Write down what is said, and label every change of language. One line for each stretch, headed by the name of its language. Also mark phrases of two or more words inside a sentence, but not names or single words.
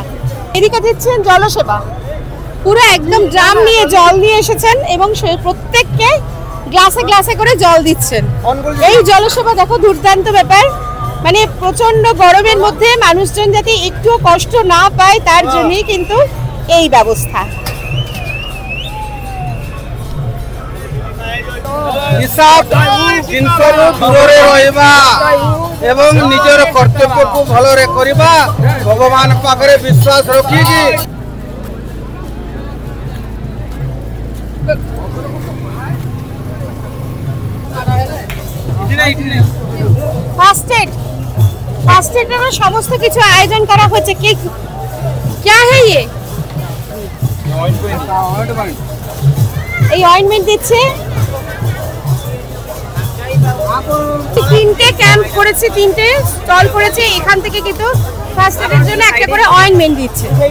Bangla: এদিকে দিচ্ছেন জলসেবা, পুরো একদম ড্রাম নিয়ে জল নিয়ে এসেছেন এবং সে প্রত্যেককে গ্লাসে গ্লাসে করে জল দিচ্ছেন। এই জলসেবা দেখো, দুর্দান্ত ব্যাপার। মানে প্রচন্ড গরমের মধ্যে মানুষজন যাতে একটু কষ্ট না পায় তার জন্যই কিন্তু এই ব্যবস্থা।
Odia: ଜିନିଷରୁ ଦୂରରେ ରହିବା ଏବଂ ନିଜର କର୍ତ୍ତବ୍ୟକୁ ଭଲରେ କରିବା, ଭଗବାନ ପାଖରେ ବିଶ୍ୱାସ ରଖିକି
Bangla: ফার্স্ট এডের সমস্ত কিছু আয়োজন করা হচ্ছে।
Hindi: কি क्या है ये?
Bangla: এই অয়েন্টমেন্ট দিচ্ছে। তিনটে ক্যাম্প করেছে, তিনটে স্টল করেছে, এখান থেকে কিন্তু ফার্স্ট এডের জন্য একটা করে অয়েন্টমেন্ট দিচ্ছে।